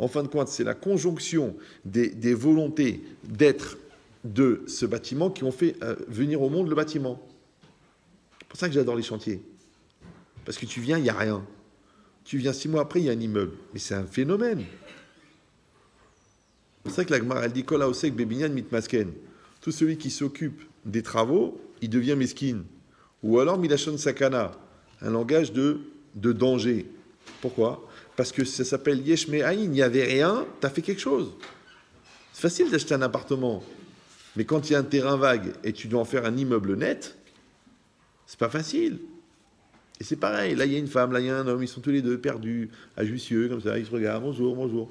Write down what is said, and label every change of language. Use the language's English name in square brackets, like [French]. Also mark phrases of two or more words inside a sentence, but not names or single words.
[French] En fin de compte, c'est la conjonction des volontés d'être de ce bâtiment qui ont fait venir au monde le bâtiment. C'est pour ça que j'adore les chantiers. Parce que tu viens, il n'y a rien. Tu viens 6 mois après, il y a un immeuble. Mais c'est un phénomène. C'est pour ça que la Gemara, elle dit [Hebrew] כל העוסק בבניין מתמסכן. [French] Tout celui qui s'occupe des travaux, il devient mesquine. Ou alors [Hebrew] מלשון סכנה, [French] un langage de danger. Pourquoi? Parce que ça s'appelle [Hebrew] יש מאין, [French] il n'y avait rien, tu as fait quelque chose. C'est facile d'acheter un appartement. Mais quand il y a un terrain vague et tu dois en faire un immeuble net, c'est pas facile. Et c'est pareil, là il y a une femme, là il y a un homme, ils sont tous les deux perdus, à Jussieu, comme ça, ils se regardent, bonjour, bonjour.